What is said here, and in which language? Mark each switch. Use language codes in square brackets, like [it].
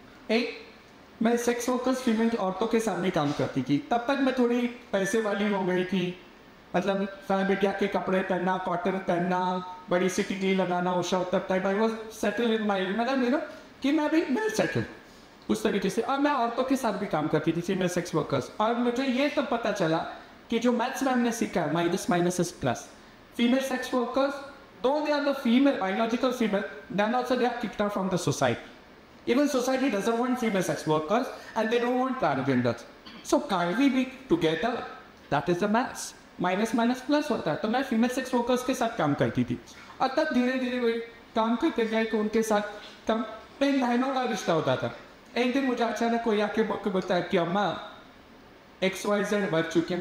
[hi] एक, मैं sex workers female औरतों के सामने काम करती थी, तब तक मैं थोड़ी पैसे वाली हो गई थी, मतलब फैमिलिया के कपड़े पहनना, कॉटन पहनना, बड़ी सी टिकली लगाना, उषा तब type [en] I was settle in my, [hi] मतलब कि मैं भी वेल सेटल उस तरीके से। और मैं औरतों के साथ भी काम करती थी, फीमेल सेक्स वर्कर्स। और मुझे ये तब पता चला कि जो मैथ्स में हमने सीखा है, [en] minus is plus, [hi] female sex workers, [en] Though they are the female biological female, then also they are kicked out from the society. Even society doesn't want female sex workers and they don't want transgenders. So can't we be together? That is the maths. [hi] Minus plus होता है। तो मैं female sex workers के साथ काम करती थी और तब धीरे धीरे वही काम करते गए कि उनके साथ कम कई महीनों का रिश्ता होता था। एक दिन मुझे अचानक कोई आके बताया कि अम्मा XYZ बढ़ चुकी है।